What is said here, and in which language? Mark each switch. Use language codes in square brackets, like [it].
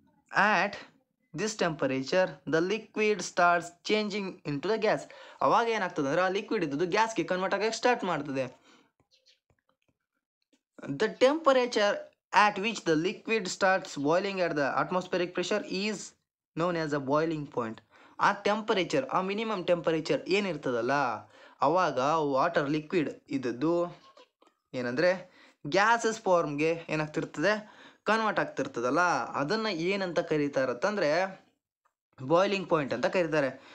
[en] at this temperature the liquid starts changing into the gas. [kn] ಅವಾಗ ಏನಾಗ್ತದೆ ಅಂದರೆ ಆ ಲಿಕ್ವಿಡ್ ಇದ್ದದ್ದು ಗ್ಯಾಸ್ಗೆ ಕನ್ವರ್ಟ್ ಆಗೋಕ್ಕೆ ಸ್ಟಾರ್ಟ್ ಮಾಡ್ತದೆ. [en] The temperature at which the liquid starts boiling at the atmospheric pressure is known as a boiling point. [kn] ಆ temperature ಆ ಮಿನಿಮಮ್ ಟೆಂಪರೇಚರ್ ಏನಿರ್ತದಲ್ಲ ಅವಾಗ ವಾಟರ್ ಲಿಕ್ವಿಡ್ ಇದ್ದದ್ದು ಏನಂದರೆ ಗ್ಯಾಸಸ್ ಫಾರ್ಮ್ಗೆ ಏನಾಗ್ತಿರ್ತದೆ ಕನ್ವರ್ಟ್ ಆಗ್ತಿರ್ತದಲ್ಲ ಅದನ್ನು ಏನಂತ ಕರೀತಾರಂತಂದರೆ ಬಾಯ್ಲಿಂಗ್ ಪಾಯಿಂಟ್ ಅಂತ ಕರೀತಾರೆ.